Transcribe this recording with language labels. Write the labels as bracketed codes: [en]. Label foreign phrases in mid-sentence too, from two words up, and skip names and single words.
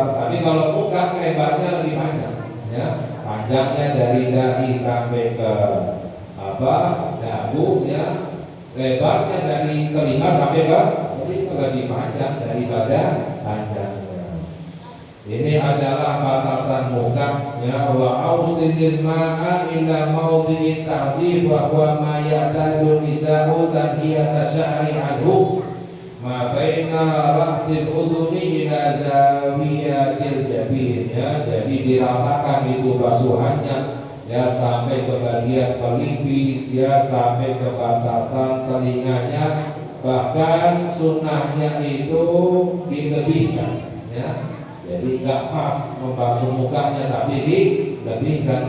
[id] Tapi kalau muka lebarnya lebih panjang, ya. Panjangnya dari dahi sampai ke dagu, ya. Lebarnya dari telinga sampai ke telinga lebih panjang daripada panjangnya. Ini adalah batasan muka ya. [ar] وأوصل الماء إلى موضع التحذيف وهو ما يعتاد النساء تنحية الشعر عنه ما بين رأس الأذن إلى زاوية الجبين يا. [id] Jadi diratakan itu basuhannya ya, sampai ke bagian pelipis ya, sampai ke batasan telinganya. Bahkan sunnahnya itu dilebihkan ya. Jadi nggak pas membasuh mukanya, tapi dilebihkan.